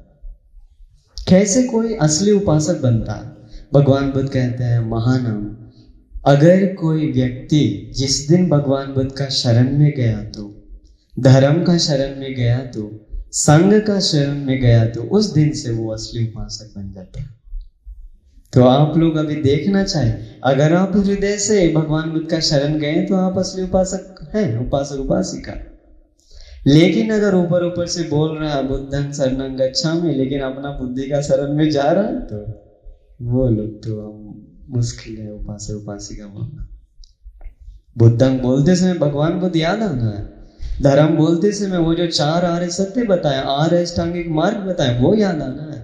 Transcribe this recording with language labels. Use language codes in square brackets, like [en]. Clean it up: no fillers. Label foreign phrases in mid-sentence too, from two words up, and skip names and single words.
[hi] कैसे कोई असली उपासक बनता? भगवान बुद्ध कहते हैं, महानाम, अगर कोई व्यक्ति जिस दिन भगवान बुद्ध का शरण में गया, तो धर्म का शरण में गया, तो संघ का शरण में गया, तो उस दिन से वो असली उपासक बन जाता है। तो आप लोग अभी देखना चाहें, अगर आप हृदय से भगवान बुद्ध का शरण गए तो आप असली उपासक हैं, उपासक उपासिका। लेकिन अगर ऊपर ऊपर से बोल रहा है [pi] बुद्धं शरणं गच्छामि, [hi] लेकिन अपना बुद्धि का शरण में जा रहा है, तो वो लोग तो मुश्किल है उपासक उपासिका मानना। बुद्धं बोलते समय भगवान बुद्ध याद आना है, धर्म बोलते समय वो जो 4 आर्य सत्य बताए, 8 अष्टांगिक मार्ग बताए, वो याद आना है।